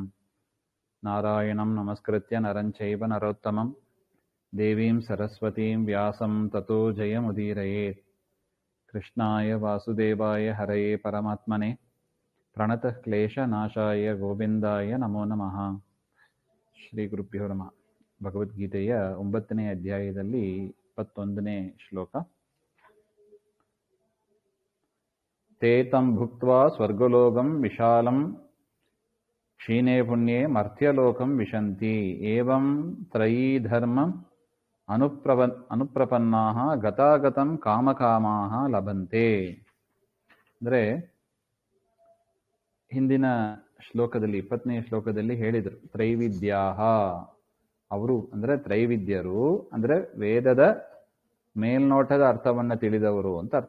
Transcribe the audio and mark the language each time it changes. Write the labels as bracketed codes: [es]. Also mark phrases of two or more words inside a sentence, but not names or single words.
[sa] नारायणं नमस्कृत्य नरं चैव नरोत्तमं देवीं सरस्वतीं व्यासं ततो जयमुदीरयेत्। कृष्णाय वासुदेवाय हरये परमात्मने प्रणतः क्लेशनाशाय ಗೋವಿಂದಾಯ ನಮೋ ನಮಃ. ಶ್ರೀ ಗುರುಭ್ಯೋ ನಮಃ. [kn] ಭಗವದ್ಗೀತೆಯ 9ನೇ ಅಧ್ಯಾಯದಲ್ಲಿ 21ನೇ ಶ್ಲೋಕ. [sa] ತೇ ತಂ ಭುಕ್ತ್ವಾ ಸ್ವರ್ಗಲೋಕಂ ವಿಶಾಲಂ ಕ್ಷೀಣೇ ಪುಣ್ಯೇ ಮರ್ತ್ಯಲೋಕಂ ವಿಶಂತಿ ಏವಂ ತ್ರಯೀ ಧರ್ಮಂ ಅನುಪ್ರಪನ್ನಾಃ ಗತಾಗತಂ ಕಾಮಕಾಮಾಃ ಲಭಂತೆ. [kn] ಅಂದರೆ ಹಿಂದಿನ ಶ್ಲೋಕದಲ್ಲಿ 20ನೇ ಶ್ಲೋಕದಲ್ಲಿ ಹೇಳಿದರು ತ್ರೈವಿದ್ಯಾಹ, ಅವರು ಅಂದರೆ ತ್ರೈವಿದ್ಯರು ಅಂದರೆ ವೇದದ ಮೇಲ್ನೋಟದ ಅರ್ಥವನ್ನು ತಿಳಿದವರು ಅಂತ ಅರ್ಥ.